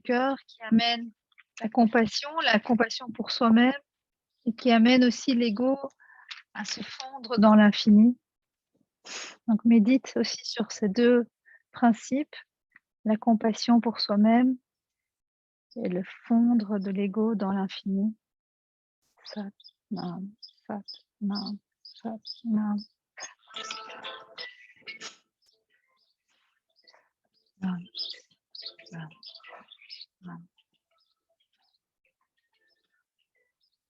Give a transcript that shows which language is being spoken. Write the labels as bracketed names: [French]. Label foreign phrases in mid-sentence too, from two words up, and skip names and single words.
[French] cœur qui amène la compassion pour soi-même et qui amène aussi l'ego à se fondre dans l'infini. Donc, médite aussi sur ces deux principes, la compassion pour soi-même et le fondre de l'ego dans l'infini. [Punjabi] Sat, nam, sat, nam, sat, nam. Nam, nam, nam.